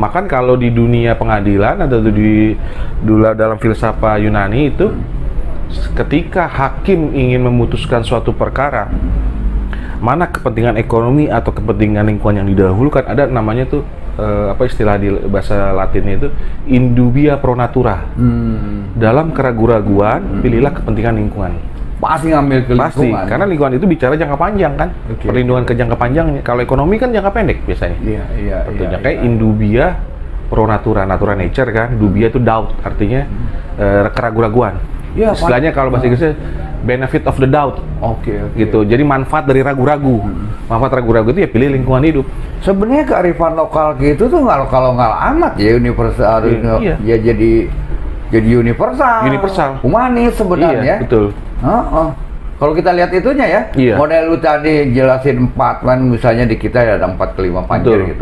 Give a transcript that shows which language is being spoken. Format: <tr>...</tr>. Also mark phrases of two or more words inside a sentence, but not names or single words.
<id>Makan kalau di dunia pengadilan atau dalam filsafat Yunani itu, ketika hakim ingin memutuskan suatu perkara, mana kepentingan ekonomi atau kepentingan lingkungan yang didahulukan, ada namanya tuh istilah di bahasa Latinnya itu</id> <la>indubia pro natura.</la> <id>Dalam keraguan-raguan, pilihlah kepentingan lingkungan. Pasti ngambil ke lingkungan. Pasti, karena lingkungan itu bicara jangka panjang kan. Perlindungan ke jangka panjangnya. Kalau ekonomi kan jangka pendek biasanya. Iya. Kayak</id> <la>indubia pro natura,</la> <id>natura nature kan. Dubia itu doubt, artinya keraguan-raguan. Istilahnya kalau bahasa Inggrisnya</id> <en>benefit of the doubt.</en> <id>Gitu. Jadi manfaat dari ragu-ragu. Manfaat ragu-ragu itu ya pilih lingkungan hidup. Sebenarnya kearifan lokal gitu tuh kalau nggak amat ya universal. Ya jadi universal. Humanis sebenarnya. Iya, betul. Kalau kita lihat itunya ya, model lu tadi jelasin 4 kan, misalnya di kita ada 4 ke 5 panjer gitu.</id>